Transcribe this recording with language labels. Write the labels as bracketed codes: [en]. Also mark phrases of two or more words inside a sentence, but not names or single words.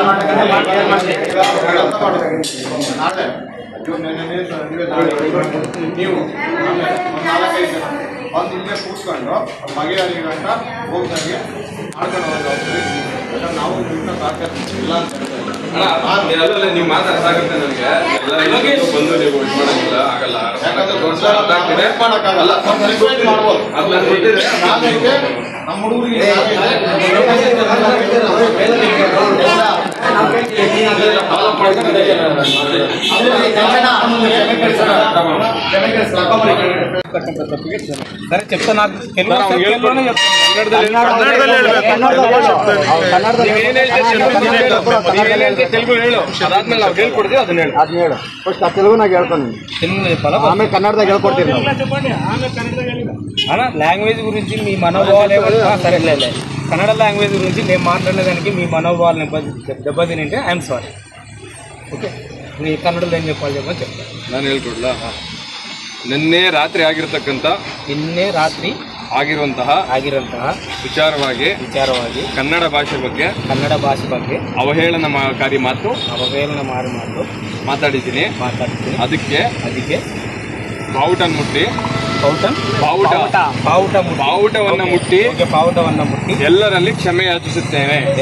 [kn] ನೀವು 4-5 ಜನ ಒಂದು ಇಲ್ಲೇ ಕೂತ್ಕೊಂಡು ಬಗೆಹರಿ ಗಂಟ ಹೋಗ್ದಂಗೆ ಮಾಡ್ಕೊಂಡು ಹೋಗ್ತೀವಿ. ನಾವು ಇಲ್ಲ ಅಂತ ಹೇಳ್ತಾರೆ. ನೀವು ಮಾತಾಡೋದಾಗುತ್ತೆ ನನಗೆ ಎಲ್ಲ ಬಂದು ನೀವು ಇದು ಮಾಡೋದಿಲ್ಲ, ಆಗಲ್ಲ. ಮಾಡಕ್ಕಾಗಲ್ಲ. ಮಾಡ್ಬೋದು. ಅದು ನಾನು ಗೊತ್ತಿದೆ. ನಮ್ಮ ಹುಡುಗರಿಗೆ [te] సరే చెప్తాను. [kn] తెలుగు ಹೇಳು, ಅದಾದ್ಮೇಲೆ ನಾವು ಹೇಳ್ಕೊಡ್ತೀವಿ. ಅದನ್ನ ಹೇಳು. ಫಸ್ಟ್ ತೆಲುಗುನಾಗ ಹೇಳ್ಕೊಂಡು ಆಮೇಲೆ ಕನ್ನಡದಾಗ ಹೇಳ್ಕೊಡ್ತೀವಿ. [te] అన్న లాంగ్వేజ్ గురించి మీ మనోభావాలు సరే లేదు, కన్నడ లాంగ్వేజ్ గురించి నేను మాట్లాడేదానికి మీ మనోభావాలను దెబ్బతింటే [en] I'm sorry. [te] ఓకే, నీ కన్నడలో ఏం చెప్పాలి చెప్పని చెప్తాను. [kn] ನಾನು ಹೇಳ್ಕೊಡ್ಲಾ? ನಿನ್ನೆ ರಾತ್ರಿ ಆಗಿರುವಂತಹ ವಿಚಾರವಾಗಿ ಕನ್ನಡ ಭಾಷೆ ಬಗ್ಗೆ ಅವಹೇಳನಕಾರಿ ಮಾತು ಮಾತಾಡಿದ್ದೀನಿ. ಅದಕ್ಕೆ ಬಾವುಟವನ್ನು ಮುಟ್ಟಿ ಎಲ್ಲರಲ್ಲಿ ಕ್ಷಮೆ ಯಾಚಿಸುತ್ತೇನೆ.